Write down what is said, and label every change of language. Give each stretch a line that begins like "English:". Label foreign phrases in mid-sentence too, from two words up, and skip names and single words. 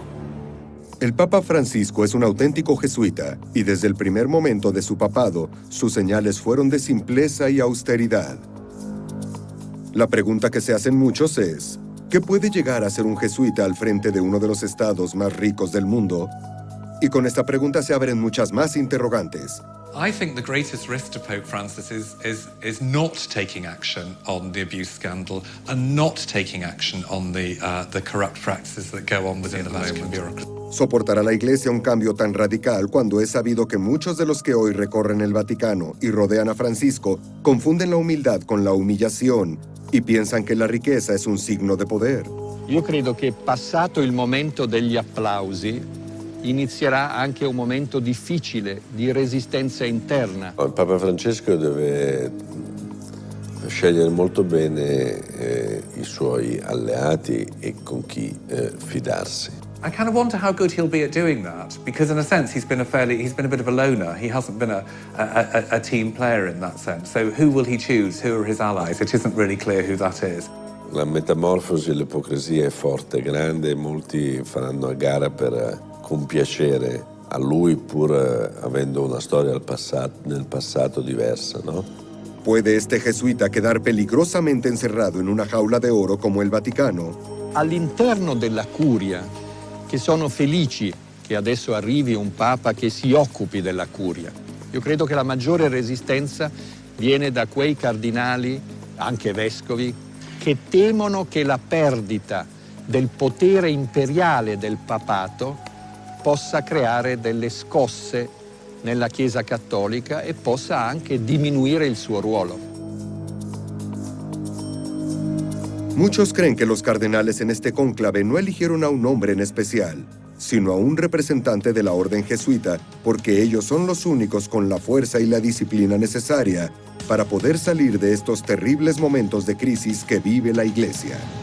Spanish: El Papa Francisco es un auténtico jesuita y desde el primer momento de su papado, sus señales fueron de simpleza y austeridad. La pregunta que se hacen muchos es, ¿Qué puede llegar a ser un jesuita al frente de uno de los estados más ricos del mundo? Y con esta pregunta se abren muchas más interrogantes.
English: I think the greatest risk to Pope Francis is not taking action on the abuse scandal and not taking action on the corrupt practices that go on within the Vatican bureaucracy.
Spanish: ¿Soportará la Iglesia un cambio tan radical cuando es sabido que muchos de los que hoy recorren el Vaticano y rodean a Francisco confunden la humildad con la humillación y piensan que la riqueza es un signo de poder?
Italian: Io credo che passato il momento degli applausi inizierà anche un momento difficile di resistenza interna. Il Papa Francesco deve scegliere molto bene i suoi alleati e con chi fidarsi.
English: I kind of wonder how good he'll be at doing that, because in a sense he's been a bit of a loner. He hasn't been a team player in that sense. So who will he choose? Who are his allies? It isn't really clear who that is.
Italian: La metamorfosi e l'ipocrisia è forte, grande, e molti faranno a gara per compiacere a lui pur avendo una storia nel passato diversa, no?
Spanish: ¿Puede este jesuita quedar peligrosamente encerrado en una jaula de oro como el Vaticano?
Italian: All'interno della curia, che sono felici che adesso arrivi un Papa che si occupi della curia. Io credo che la maggiore resistenza viene da quei cardinali, anche vescovi, che temono che la perdita del potere imperiale del papato possa creare delle scosse nella Chiesa cattolica e possa anche diminuire il suo ruolo.
Spanish: Muchos creen que los cardenales en este cónclave no eligieron a un hombre en especial, sino a un representante de la orden jesuita, porque ellos son los únicos con la fuerza y la disciplina necesaria para poder salir de estos terribles momentos de crisis que vive la Iglesia.